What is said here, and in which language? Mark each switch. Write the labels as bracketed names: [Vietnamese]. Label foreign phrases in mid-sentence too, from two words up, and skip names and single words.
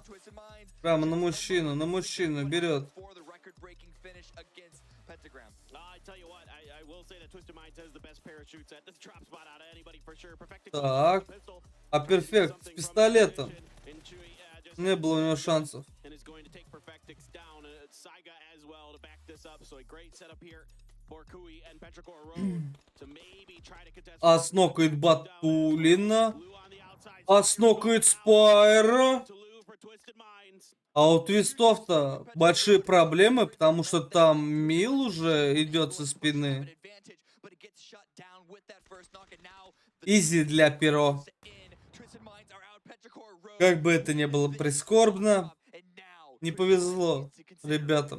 [Russian] Прямо на мужчину берет. Так. А перфект с пистолетом. Не было у него шансов. Снокает Батулина. Снокает Спайра. А у твистов-то большие проблемы, потому что там Мил уже идет со спины. Изи для перо. Как бы это ни было прискорбно, не повезло ребятам.